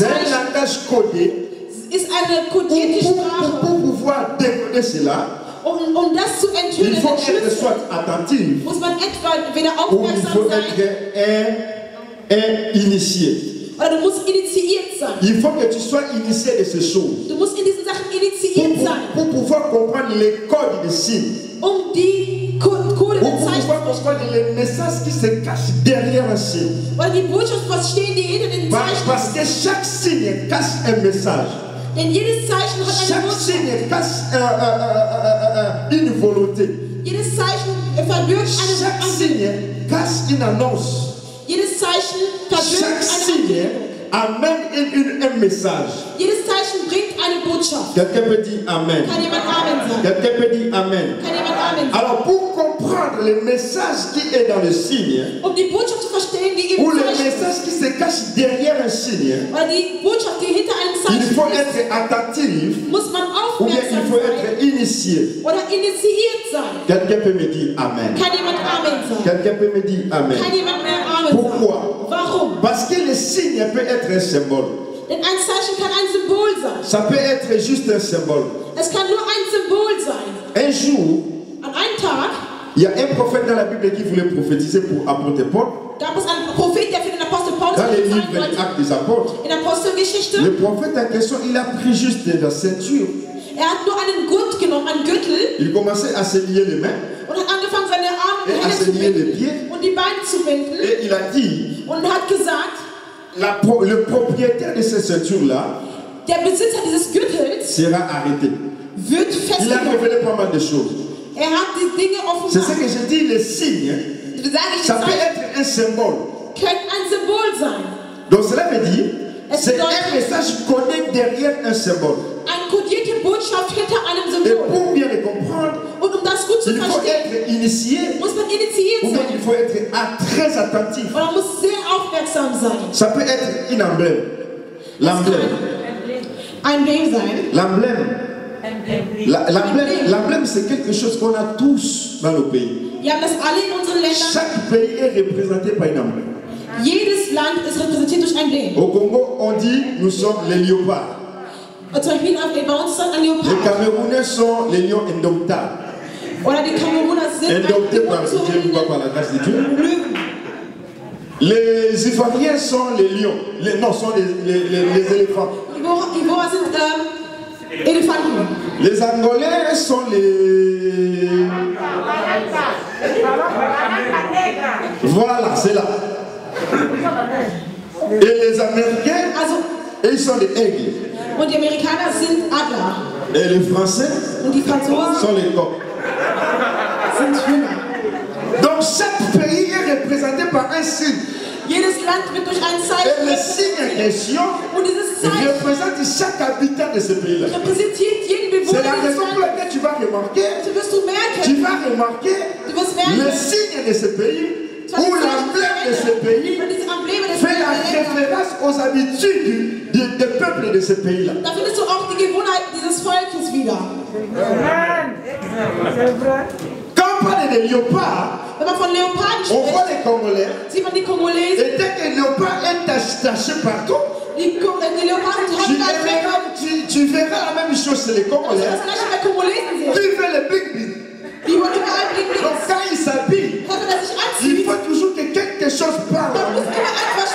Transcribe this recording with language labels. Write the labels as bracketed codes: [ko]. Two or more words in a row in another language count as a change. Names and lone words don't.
[fr] C'est un [de] Zeichen [fr] langage codé. [de] ist eine kodierte [fr] Pour [de] Sprache. [fr] pouvoir décoder cela, [de] Um das zu [fr] il [de] enthüllen, [fr] faut être [de] entschlüsseln, [fr] soit attentif [de] muss man etwa weder [fr] ou il [de] aufmerksam [fr] faut [de] sein [fr] être un initié. [de] oder du musst initiiert sein. [fr] Il faut que tu sois initié de ces choses. [de] Du musst in diesen Sachen initiiert sein, [fr] Pour pouvoir comprendre les codes des signes. [de] um die Code [fr] Pour [de] der Zeichen [fr] pouvoir [de] zu verstehen. [fr] comprendre les messages qui se cachent derrière un signe. [de] Oder die Botschaft verstehen, die hinter den Zeichen [fr] Parce [de] ist. [fr] que chaque signe cache un message. [de] Denn jedes Zeichen hat eine [fr] Chaque [de] Botschaft. [fr] signe cache une volonté. [de] Jedes Zeichen verbirgt [fr] Chaque [de] eine [fr] signe cache une annonce. [de] Jedes Zeichen verbirgt [fr] Chaque [de] eine [fr] signe [de] Ankündigung. [fr] amène un message. [de] Jedes Zeichen bringt eine Botschaft. [fr] Quelqu'un peut dire Amen. [de] Kann jemand Amen sagen? [fr] Quelqu'un peut dire Amen. [de] Kann jemand Amen sagen? [fr] Alors pour comprendre le message qui est dans le signe, [de] Um die Botschaft zu verstehen, die im [fr] ou le [de] Zeichen [fr] message qui se cache derrière un signe, [de] oder die Botschaft, die hinter einem [fr] il [de] Zeichen [fr] faut [de] ist, [fr] être attentif [de] muss man [fr] ou bien il [de] aufmerksam [fr] faut [de] sein [fr] être initié. [de] oder initiiert sein. [fr] Quelqu'un peut me dire Amen. [de] Kann jemand Amen sagen? [fr] Quelqu'un peut me dire Amen. [de] Kann jemand mehr Amen [fr] Pourquoi? [de] sagen? Warum? [fr] Parce que le signe peut être un symbole. [de] Denn ein Zeichen kann ein Symbol sein. [fr] Ça peut être juste un symbole. [de] Es kann nur ein Symbol sein. [fr] Un jour, [de] An einem Tag [fr] il y a un prophète dans la Bible qui voulait prophétiser pour apôtre Paul. [de] gab es einen Prophet, der für den Apostel Paulus [fr] Dans les livres [de] prophezeien [fr] des [de] wollte. [fr] Actes des Apôtres, [de] In Apostelgeschichte. [fr] le prophète en question, il a pris juste la ceinture. [de] Er hat nur einen Gurt genommen, einen Gürtel, [fr] Il commençait à se lier les mains [de] und hat angefangen, seine Arme und [fr] et à [de] Hände [fr] se [de] zu [fr] lier les [de] binden [fr] pieds. [de] und die Beine zu binden. [fr] Et il a dit, [de] Und hat gesagt, [fr] le propriétaire de cette ceinture-là [de] der Besitzer dieses Gürtels [fr] sera arrêté. [de] wird [fr] Il a [de] festgenommen. [fr] révélé pas mal de choses. [de] Er hat die Dinge [fr] C'est ce [de] offenbart. [fr] que je dis, les signes, [de] Sage ich, die [fr] ça peut [de] Zeichen [fr] être un symbole. [de] können ein Symbol sein. [fr] Donc cela veut dire, C'est un message connecté derrière un symbole. [de] Eine kodierte Botschaft hinter einem [fr] Et [de] Symbol. [fr] pour bien le comprendre, [de] Und das gut zu [fr] il faut [de] verstehen, [fr] être initié, [de] muss man initiiert [fr] ou bien [de] sein. [fr] il faut être très attentif. [de] Und man muss sehr aufmerksam sein. [fr] Ça peut être un emblème. L'emblème. [de] Ein Emblem sein. [fr] L'emblème. L'emblème, c'est quelque chose qu'on a tous dans nos pays. [de] Wir haben das alle in unseren Ländern. [fr] Chaque pays est représenté par un emblème. [de] Jedes Land ist repräsentiert durch ein Emblem. [fr] Au Congo, on dit nous sommes les léopards. [de] Und zum Beispiel bei uns ist ein [fr] Les [de] Leopard. [fr] Camerounais sont les lions indomptables. [de] Oder die Kameruner sind [fr] Indomptés par la grâce de Dieu. [de] Löwen. [fr] Les Ivoiriens sont les lions. Non, sont les éléphants. [de] Ivorer sind Elefanten. [fr] Les Angolais sont les... Voilà, c'est là. Et les Américains, [de] Also, [fr] ils sont les aigles. [de] und die Amerikaner sind Adler. [fr] Et les Français [de] Und die Franzosen [fr] sont les coqs. [de] sind Hühner. [fr] Donc chaque pays est représenté par un signe. [de] Jedes Land wird durch ein [fr] Et [de] Zeichen [fr] le signe en [de] repräsentiert. [fr] question [de] Und dieses Zeichen [fr] représente chaque habitant de ce pays-là. [de] repräsentiert jeden [fr] C'est la [de] Bewohner des [fr] raison pour [de] Landes. [fr] laquelle tu vas remarquer, [de] So wirst du merken, [fr] le [de] merken, [fr] signe de ce pays ou l'emblème de ce pays [de] und diese Embleme des [fr] fait la [de] Landes. [fr] référence aux habitudes des peuples de ce pays-là. [de] Da findest du auch die Gewohnheiten dieses Volkes wieder. [fr] Quand on parle des léopards, [de] Wenn man von Leoparden [fr] on voit [de] spricht, [fr] les Congolais, [de] sieht man die Kongolesen. [fr] et dès que le léopard est taché partout, [de] Die Leoparden haben [fr] tu verras la même chose chez les Congolais. [de] das gleiche bei Kongolesen sehen. [fr] Qui fait le big big? [de] Die wollen überall Blick [fr] Donc quand il s'habille, [de] Wenn er sich [fr] il [de] anzieht, [fr] faut toujours que quelque chose parle. [de] man muss immer etwas